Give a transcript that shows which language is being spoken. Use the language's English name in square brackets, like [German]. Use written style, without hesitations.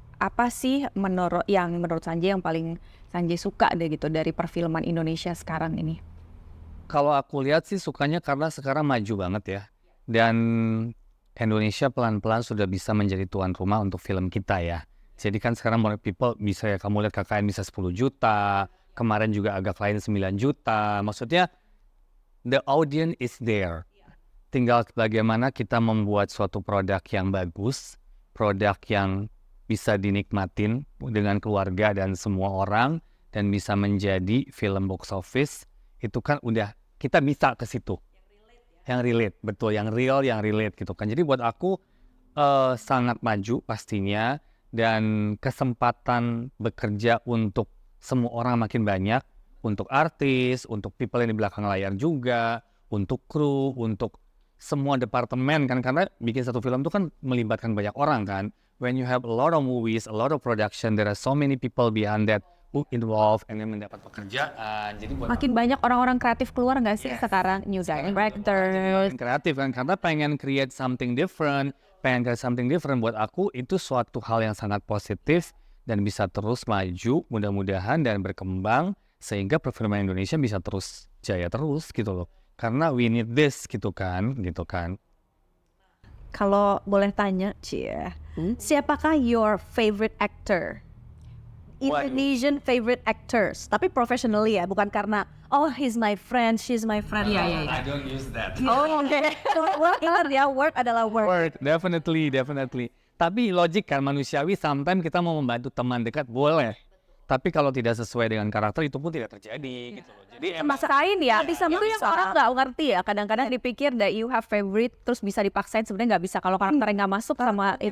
[Indonesian] Apa sih menurut Sanjay yang paling Sanjay suka deh gitu dari perfilman Indonesia sekarang ini? Kalau aku lihat sih sukanya karena sekarang maju banget ya. Dan Indonesia pelan-pelan sudah bisa menjadi tuan rumah untuk film kita ya. Jadi kan sekarang [English] more people [Indonesian] bisa ya, kamu lihat KKN bisa 10 juta, kemarin juga agak lain 9 juta. Maksudnya [English] the audience is there. [Indonesian] Tinggal bagaimana kita membuat suatu produk yang bagus, produk yang bisa dinikmatin dengan keluarga dan semua orang, dan bisa menjadi film box office, itu kan udah kita bisa ke situ. Yang relate, betul, yang real, yang relate gitu kan. Jadi buat aku sangat maju pastinya, dan kesempatan bekerja untuk semua orang makin banyak, untuk artis, untuk people yang di belakang layar juga, untuk kru, untuk semua departemen kan, karena bikin satu film itu kan melibatkan banyak orang kan. [English] When you have a lot of movies, a lot of production, there are so many people behind that who involved and then [Indonesian] mendapat pekerjaan. Jadi buat Makin banyak orang-orang kreatif keluar nggak sih sekarang? [English] New directors. [Indonesian] kreatif kan, karena pengen [English] create something different, [Indonesian] buat aku itu suatu hal yang sangat positif dan bisa terus maju mudah-mudahan dan berkembang sehingga perfilman Indonesia bisa terus jaya terus gitu loh, karena [English] we need this [Indonesian] gitu kan. Kalau boleh tanya, siapakah [English] your favorite actor? Indonesian favorite actors, [Indonesian] tapi [English] professionally [Indonesian] ya, bukan karena [English] he's my friend, she's my friend. I don't use that. [Indonesian] Ingat ya, work adalah work. [English] Word, definitely. [Indonesian] Tapi logik kan, manusiawi, sometimes kita mau membantu teman dekat boleh. Tapi kalau tidak sesuai dengan karakter itu pun tidak terjadi gitu loh. Jadi emang Maksain ya, bisa itu yang orang nggak ngerti ya. Kadang-kadang dipikir [English] that you have favorite, [Indonesian] terus bisa dipaksain, sebenarnya nggak bisa kalau karakternya nggak masuk sama itu.